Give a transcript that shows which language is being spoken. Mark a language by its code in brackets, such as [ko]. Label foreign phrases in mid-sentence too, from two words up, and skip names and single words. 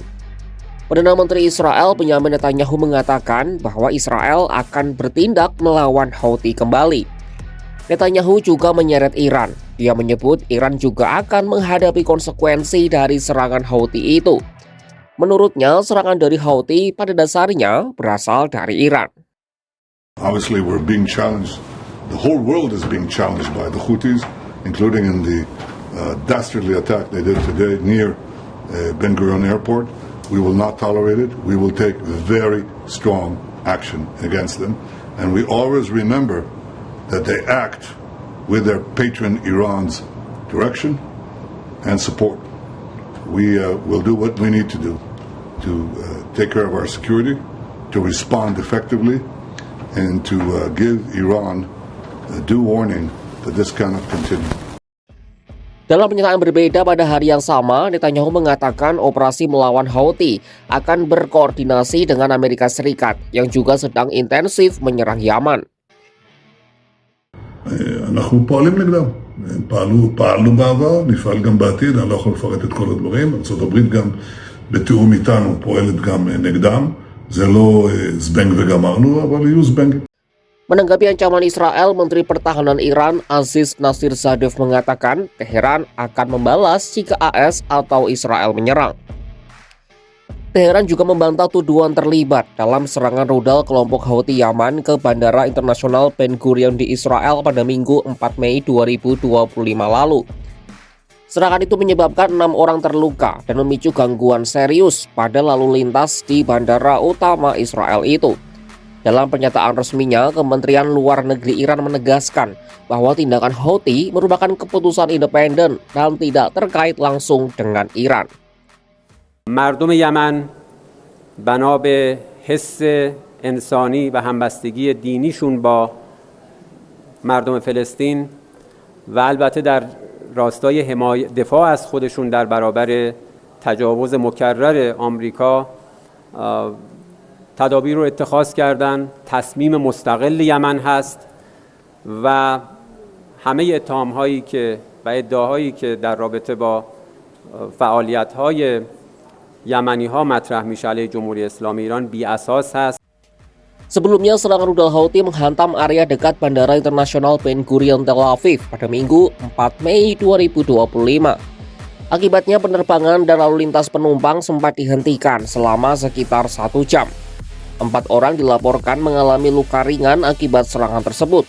[id] Perdana Menteri Israel Benjamin Netanyahu mengatakan bahwa Israel akan bertindak melawan Houthi kembali. Netanyahu juga menyeret Iran. Dia menyebut Iran juga akan menghadapi konsekuensi dari serangan Houthi itu. Menurutnya, serangan dari Houthi pada dasarnya berasal dari Iran. [en] Obviously, we're being challenged. The whole world is being challenged by the Houthis, including in the dastardly attack they did today near Ben Gurion Airport. We will not tolerate it. We will take very strong action against them. And we always remember that they act with their patron Iran's direction and support. We will do what we need to do to take care of our security, to respond effectively, and to give Iran a due warning that this cannot continue. [id] Dalam pernyataan berbeda pada hari yang sama, Netanyahu mengatakan operasi melawan Houthi akan berkoordinasi dengan Amerika Serikat yang juga sedang intensif menyerang Yaman. [he] אנחנו פועלים נגדם. פעלנו בעבר, נפעל גם בעתיד, אני לא יכול לפרט את כל הדברים. ארצות הברית גם בתיאום איתנו פועלת גם נגדם. זה לא זבנג וגמרנו, אבל יהיו זבנגים. [id] Menanggapi ancaman Israel, Menteri Pertahanan Iran Aziz Nasirzadeh mengatakan Teheran akan membalas jika AS atau Israel menyerang. Teheran juga membantah tuduhan terlibat dalam serangan rudal kelompok Houthi Yaman ke Bandara Internasional Ben Gurion di Israel pada Minggu 4 Mei 2025 lalu. Serangan itu menyebabkan 6 orang terluka dan memicu gangguan serius pada lalu lintas di bandara utama Israel itu. Dalam pernyataan resminya, Kementerian Luar Negeri Iran menegaskan bahwa tindakan Houthi merupakan keputusan independen dan tidak terkait langsung dengan Iran. [fa] مردم یمن بنا به حس انسانی و همبستگی دینیشون با مردم فلسطین و البته در راستای دفاع از خودشون در برابر تجاوز مکرر آمریکا تدابیر رو اتخاذ کردن. تصمیم مستقل یمن هست و همه اتهام‌هایی که و ادعاهایی که در رابطه با فعالیت‌های یمنی‌ها مطرح میشه علیه جمهوری اسلامی ایران بی اساس هست. [id] Sebelumnya, serangan rudal Houthi menghantam area dekat Bandara Internasional Ben Gurion Tel Aviv pada Minggu 4 Mei 2025. Akibatnya penerbangan dan lalu lintas penumpang sempat dihentikan selama sekitar 1 jam. 4 orang dilaporkan mengalami luka ringan akibat serangan tersebut.